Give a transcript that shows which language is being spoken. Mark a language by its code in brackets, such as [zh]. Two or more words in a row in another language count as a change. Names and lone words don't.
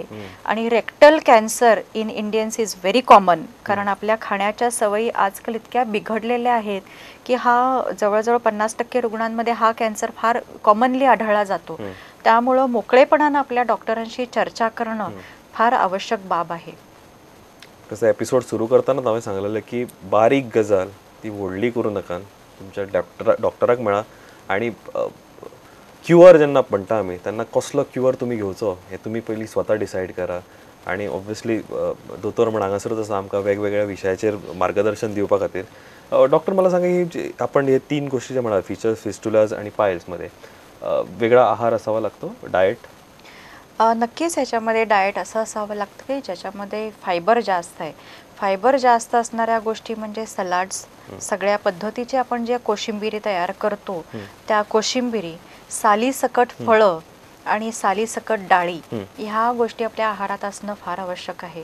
[mr] आणि [en] rectal cancer in Indians is very common, [mr] कारण आपल्या खाण्याच्या सवयी आजकाल इतक्या बिघडलेल्या आहेत की हा जवळजवळ 50% रुग्णांमध्ये हा कॅन्सर फार कॉमनली आढळला जातो. त्यामुळं मोकळेपणानं आपल्या डॉक्टरांशी चर्चा करणं फार आवश्यक बाब आहे. [kok] कसं एपिसोड सुरू करताना हांवें सांगलेलें की बारीक गजाल ती व्हडली करूं नाका, तुमच्या डॉक्टराक मेळा आणि क्युअर जेन्ना म्हणटा आमी तेन्ना कसलो क्युअर तुमी घेवचो हें तुमी पयलीं स्वता डिसायड करा. आणि ऑब्वियसली दोतोर म्हण हांगासरूच आसा आमकां वेगवेगळ्या विशयाचेर मार्गदर्शन दिवपा खातीर. [mr] डॉक्टर मला सांगा ही आपण हे 3 गोष्टी जे म्हणा फिशर्स, फिस्टुलाज आणि पायल्समध्ये वेगळा आहार असावा लागतो, डाएट? नक्कीच ह्याच्यामध्ये डाएट असं असावं लागतं की ज्याच्यामध्ये फायबर जास्त आहे. फायबर जास्त असणाऱ्या गोष्टी म्हणजे सलाड्स, सगळ्या पद्धतीचे आपण जे कोशिंबिरी तयार करतो त्या कोशिंबिरी, सालीसकट फळं आणि सालीसकट डाळी ह्या गोष्टी आपल्या आहारात असणं फार आवश्यक आहे.